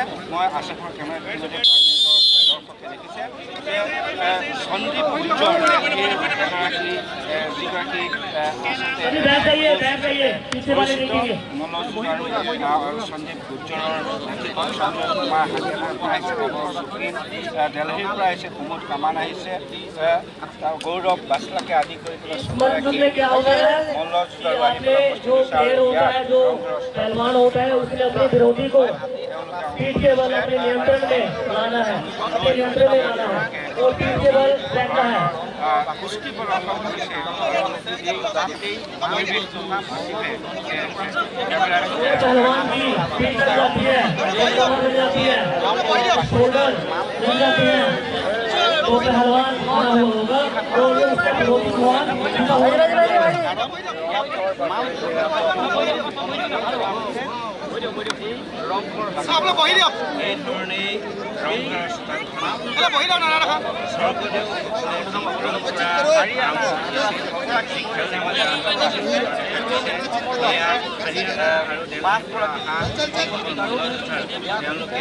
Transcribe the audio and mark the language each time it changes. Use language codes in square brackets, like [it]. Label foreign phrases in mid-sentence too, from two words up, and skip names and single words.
[as] মই আশা কৰোঁ কেমেৰাত দৰ্শকে দেখিছে যে সন্দীপ গুৰ্জৰ যিগৰাকী মল্লযুঁজ আৰু সন্দীপ গুৰ্জৰৰ নেতৃত্বত সঞ্জয় কুমাৰ হাৰিয়ানাৰ পৰা আহিছে, সুপ্ৰিম দিল্লীৰ পৰা আহিছে, কুমুদ কামান আহিছে, গৌৰৱ বাছলাকে আদি কৰি পেলাই মল্লযুঁজ আহি পেলাই [hi] पीठ के बल अपने नियंत्रण में लाना है, अपने नियंत्रण में लाना है और पीठ के बल रहता है। पहलवान की पीठ लग जाती है, कमर लग जाती है, शोल्डर लग जाती है, तो पहलवान खड़ा होगा और उसका विरोधी पहलवान [as] আপোনালোক বহি দিয়ক। এই ধৰণেই বহি দিয়ক নানা স্বৰ্গদেউ তেওঁলোকে